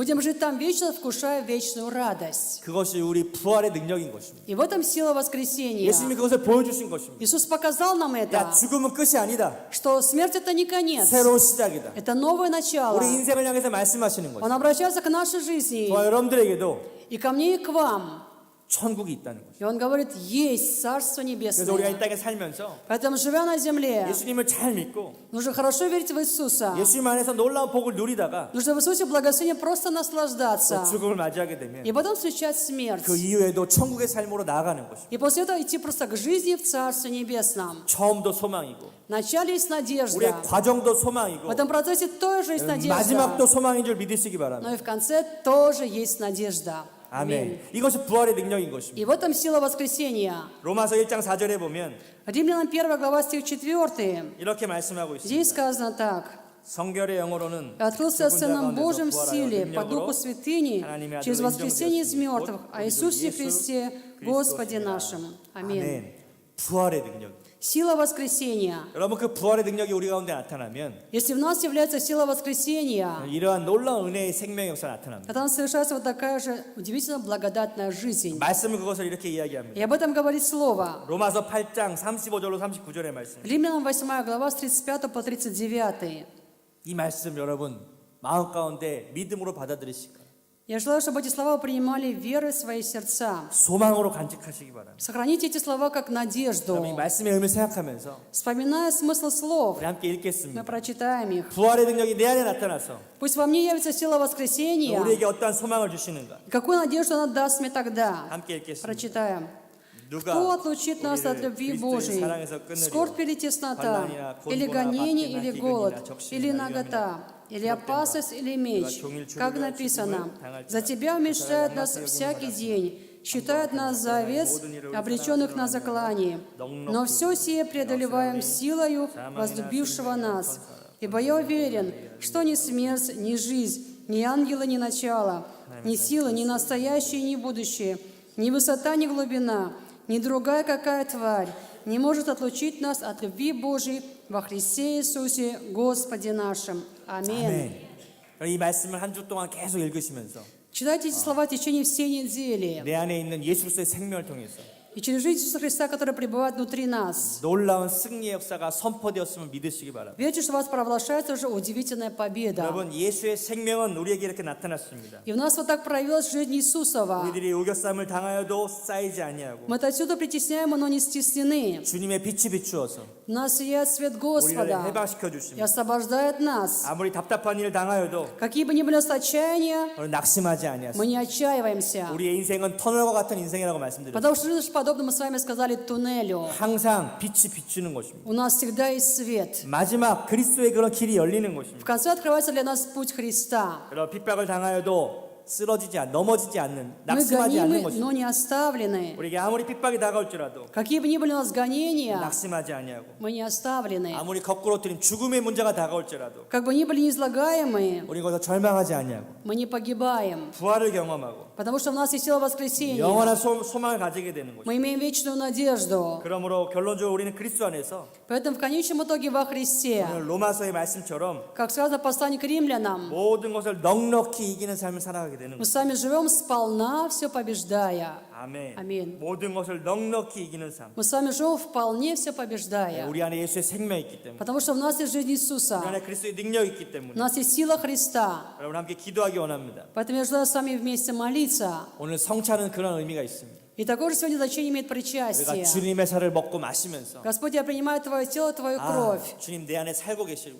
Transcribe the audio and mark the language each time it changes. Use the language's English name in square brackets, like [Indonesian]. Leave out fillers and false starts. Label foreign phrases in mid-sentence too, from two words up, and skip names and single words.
[Russian] Будем жить там вечно, вкушая вечную радость. [Korean] 그것이 우리 부활의 능력인 것입니다. [Russian] И в этом сила воскресения. [Korean] 예수님이 그것을 보여주신 것입니다. [Russian] Иисус показал нам [Korean] 야, [Russian] это, [Korean] 죽음은 끝이 아니다. [Russian] что смерть это не конец, [Korean] 새로운 시작이다. [Russian] это новое начало. [Korean] 우리 인생을 향해서 말씀하시는 거죠. [Russian] Он обращается к нашей жизни [Korean] 저와 여러분들에게도 [Russian] и ко мне, и к вам. [Korean] 천국이 있다는 거죠. [Russian] И Он говорит, есть Царство [Korean] 그래서 우리가 이 [Russian] Небесное. [Korean] 땅에 살면서 [Russian] Поэтому, живя на земле, [Korean] 예수님을 잘 믿고 [Russian] нужно хорошо верить в Иисуса. [Korean] 예수님 안에서 놀라운 복을 누리다가 [Russian] Нужно в Иисусе благословение просто наслаждаться. [Korean] 죽음을 맞이하게 되면 [Russian] И потом встречать смерть. [Korean] 그 이후에도 천국의 삶으로 나아가는 것입니다. [Russian] И после этого идти просто к жизни в Царстве Небесном. [Korean] 처음도 소망이고 [Russian] Вначале есть [Korean] 우리의 [Russian] надежда. [Korean] 과정도 [Russian] В [Korean] 소망이고 [Russian] этом процессе тоже есть надежда. [Korean] 마지막도 소망인 줄 믿으시기 바랍니다. [Russian] Но и в конце тоже есть надежда. [Korean] 아멘. 이것이 부활의 능력인 것입니다. [Russian] И в этом сила воскресения. [Korean] 로마서 1장 4절에 보면 [Russian] Римлянам 1 глава стих 4. [Korean] 이렇게 말씀하고 [Russian] Здесь [Korean] 있습니다. [Russian] сказано так. [Korean] 성결의 영어로는 [Russian] Открылся [Korean] 죽은 자 [Russian] Сыном [Korean] 가운데서 [Russian] Божьим в [Korean] 부활하여 [Russian] силе по [Korean] 능력으로 [Russian] Духу святыни [Korean] 하나님의 [Russian] через [Korean] 아들로 [Russian] воскресение из [Korean] 인정되었으니 [Russian] мертвых [Korean] 곧 [Russian] о Иисусе [Korean] 우리 주 예수 [Russian] Христе, Господе нашим. Аминь. [Korean] 아멘. 부활의 능력. [Russian] Сила воскресения. [Korean] 여러분 그 부활의 능력이 우리 가운데 나타나면 [Russian] Если в нас является сила воскресения, [Korean] 이러한 놀라운 은혜의 생명 역사 나타납니다. [Russian] тогда совершается вот такая же удивительно благодатная жизнь. [Korean] 말씀은 그것을 이렇게 이야기합니다. [Russian] И об этом говорит Слово. [Korean] 로마서 8장 35절로 39절의 말씀. [Russian] Римлянам 8 глава с 35 по 39. [Korean] 이 말씀 여러분 마음 가운데 믿음으로 받아들이시고 [Russian] Я желаю, чтобы эти слова вы принимали верой в свои сердца. [Korean] 소망으로 간직하시기 바랍니다. [Russian] Сохраните эти слова как надежду. [Korean] 여러분 이 말씀의 의미를 생각하면서 [Russian] Вспоминая смысл слов, [Korean] 우리 함께 [Russian] мы [Korean] 읽겠습니다. [Russian] прочитаем их. [Korean] 부활의 능력이 내 안에 나타나서 [Russian] Пусть во мне явится сила воскресения. [Korean] 우리에게 어떠한 소망을 주시는가 [Russian] Какую надежду она даст мне тогда? [Korean] 함께 읽겠습니다. [Russian] Прочитаем. [Korean] 누가 [Russian] Кто отлучит нас от [Korean] 우리를 [Russian] любви [Korean] 그리스도의 [Russian] Божией? [Korean] 사랑에서 [Russian] Скорбь [Korean] 끊으리요 [Russian] или теснота, [Korean] 환난이나 [Russian] или [Korean] 곤고나 [Russian] гонение, [Korean] 박해나 [Russian] или [Korean] 기근이나 [Russian] голод, [Korean] 적신이나 [Russian] или [Korean] 위험이나 [Russian] нагота, или опасность, или меч? [Korean] 종일 [Russian] Как [Korean] 죽으려 [Russian] написано, [Korean] 죽음을 당할지라. [Russian] «За Тебя умерщвляют нас всякий день, считают нас за овец, обреченных на заклание. Но все сие преодолеваем силою возлюбившего нас. Ибо я уверен, что ни смерть, ни жизнь, ни ангелы, ни начало, ни сила, ни настоящее, ни будущее, ни высота, ни глубина, ни другая какая тварь не может отлучить нас от любви Божией во Христе Иисусе, Господе нашим. Аминь». [Korean] 이 말씀을 한 주 동안 계속 읽으시면서 [Russian] Читайте эти слова в течение всей недели. [Korean] 내 안에 있는 예수 그리스도의 생명을 통해서 [Russian] И через жизнь Иисуса Христа, который пребывает внутри нас. [Korean] 놀라운 승리의 역사가 선포되었음을 믿으시기 바랍니다. [Russian] Верьте, что у вас провозглашается уже удивительная победа. [Korean] 여러분 예수의 생명은 우리에게 이렇게 나타났습니다. [Russian] И у нас вот так проявилась жизнь Иисусова. [Korean] 우리들이 우겨쌈을 당하여도 쌓이지 아니하고 [Russian] Мы отсюда притесняемы, но не стеснены. [Korean] 주님의 빛이 비추어서 [Russian] У нас сияет свет [Korean] 우리를 [Russian] Господа [Korean] 해방시켜 [Russian] и [Korean] 주십니다. [Russian] освобождает нас. [Korean] 아무리 답답한 일을 당하여도 [Russian] Какие бы ни были у нас отчаяния, [Korean] 우리는 낙심하지 [Russian] мы [Korean] 아니하습니다. [Russian] не отчаиваемся. [Korean] 우리의 인생은 터널과 같은 인생이라고 말씀드렸습니다. [Russian] Потому что жизнь подобно мы с вами сказали туннелю. [Korean] 항상 빛이 비추는 것입니다. [Russian] У нас всегда есть свет. [Korean] 마지막 그리스도의 그런 길이 열리는 [Russian] В [Korean] 것입니다. [Russian] конце открывается для нас путь Христа. [Korean] 그런 핍박을 당하여도 넘어지지 않는 [Russian] Мы [Korean] 낙심하지 않는 [Russian] гонимы, [Korean] 것입니다. [Russian] но не оставлены. [Korean] 우리에게 아무리 핍박이 다가올지라도 [Russian] Какие бы ни были у нас гонения, [Korean] 낙심하지 아니하고 [Russian] мы не оставлены. [Korean] 아무리 거꾸로 틀린 죽음의 문제가 다가올지라도 [Russian] Как бы ни были неизлагаемые, [Korean] 우리 거기서 절망하지 아니하고 [Russian] мы не погибаем. [Korean] 부활을 경험하고 [Russian] Потому что у нас есть сила воскресения. [Korean] 영원한 소망을 가지게 되는 것입니다. [Russian] Мы имеем вечную надежду. [Korean] 그러므로 결론적으로 우리는 그리스도 안에서 [Russian] Поэтому в конечном итоге во Христе, [Korean] 오늘 로마서의 말씀처럼 [Russian] как сказано в послании к римлянам, [Korean] 모든 것을 넉넉히 이기는 삶을 살아가게 되는 [Russian] мы [Korean] 것입니다. [Russian] с вами живем сполна, все побеждая. [Korean] 아멘. 아멘. 모든 것을 넉넉히 이기는 삶. [Russian] Мы с вами живем вполне, все побеждая. [Korean] 우리 안에 예수의 생명이 있기 때문에, [Russian] Потому что в нас есть жизнь [Korean] 우리 [Russian] Иисуса. [Korean] 안에 그리스도의 능력이 있기 [Russian] У [Korean] 때문에 [Russian] нас есть сила Христа. [Korean] 여러분 함께 기도하기 원합니다. [Russian] Поэтому я желаю с вами вместе молиться. [Korean] 오늘 성찬은 그런 의미가 있습니다. [Russian] И такое же сегодня значение имеет [Korean] 우리가 [Russian] причастие. [Korean] 주님의 살을 먹고 마시면서 [Russian] Господь, я принимаю Твое тело, Твою кровь. [Korean] 주님 내 안에 살고 계시고